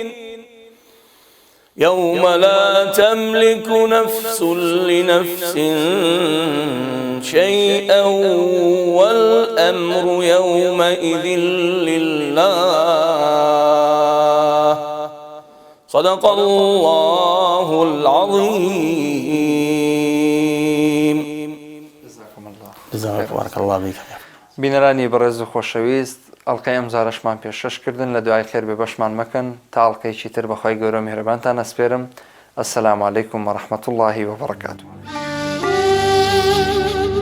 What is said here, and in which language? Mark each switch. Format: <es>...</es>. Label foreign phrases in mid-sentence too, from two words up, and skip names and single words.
<ar>يوم لا تملك نفس لنفس شيئا والأمر يومئذ لله صدق الله العظيم. جزاك بارك الله بك.</ar> <ckb>بینەرانی بەڕێز و خۆشەویست، ئەڵقەی ئەم جارەشمان پێشکەشکردن لە دوای خێر بێ بەشمان مەکەن تا ئەڵقەیەکی تر بەخوای گەورە میهرەبانتان ئەسپێرم.</ckb> <ar>السلام علیکم و رحمة الله وبرکاته.</ar>